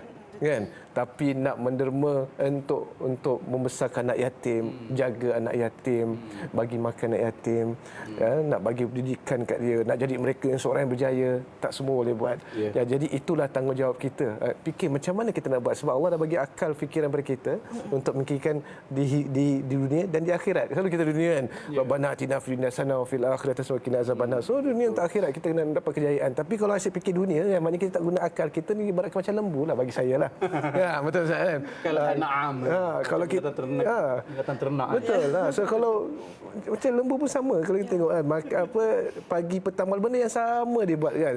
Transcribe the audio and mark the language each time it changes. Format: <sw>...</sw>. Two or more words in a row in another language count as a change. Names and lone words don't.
<ms>Kan, tapi nak menderma untuk membesarkan anak yatim, jaga anak yatim, bagi makan anak yatim, nak bagi pendidikan kat dia, nak jadi mereka yang seorang yang berjaya, tak semua boleh buat. Jadi itulah tanggungjawab kita. Fikir macam mana kita nak buat, sebab Allah dah bagi akal fikiran pada kita untuk memikirkan di dunia dan di akhirat. Selalu kita dunia kan,</ms> <ar>ربنا آتنا في الدنيا حسنة وفي الآخرة حسنة وقنا عذاب النار.</ar> <ms>So dunia untuk akhirat kita kena dapat kejayaan. Tapi kalau asyik fikir dunia, maknanya kita tak guna akal. Kita ni ibarat macam lembu lah bagi saya lah. Ya, betul Ustaz kan? Kalau na'am. Kalau kita ternak. Betul lah. So kalau macam lembu pun sama, kalau kita tengok pagi petang malam, benda yang sama dia buat kan.</ms>